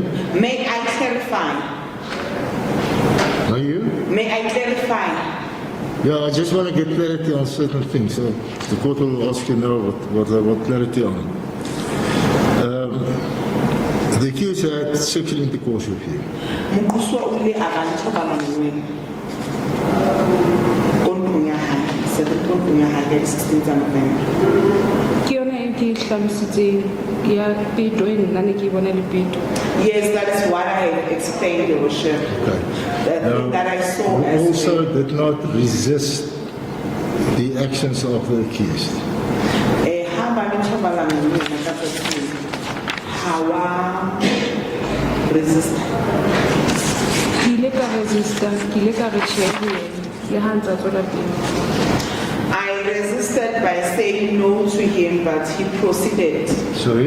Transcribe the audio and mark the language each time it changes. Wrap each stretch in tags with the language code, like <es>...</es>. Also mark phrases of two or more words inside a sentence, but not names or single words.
<en>May I clarify? Are you? May I clarify? Yeah, I just want to get clarity on certain things. So the court will ask you now what I want clarity on. The accused had sexual intercourse with you.</en> <st>Mokgoswa o ile a ba nthobalano le wena. Ko ntlong ya hae, ko ntlong ya hae ya di</st> <en>16th of November.</en> <st>Ke yona e ke hlalositseng ya peto e nna ne ke bona le peto.</st> <en>Yes, that is what I explained, Your Worship. Okay. That I saw You as also did not resist the actions of the accused.</en> <st>ha ba le thobalano le wena ka tsatsi ha wa resist. Ke ile ka resista, ke ile ka re tjhe ho yena le ha ntse a tswela pele.</st> <en>I resisted by saying no to him, but he proceeded. Sorry?</en>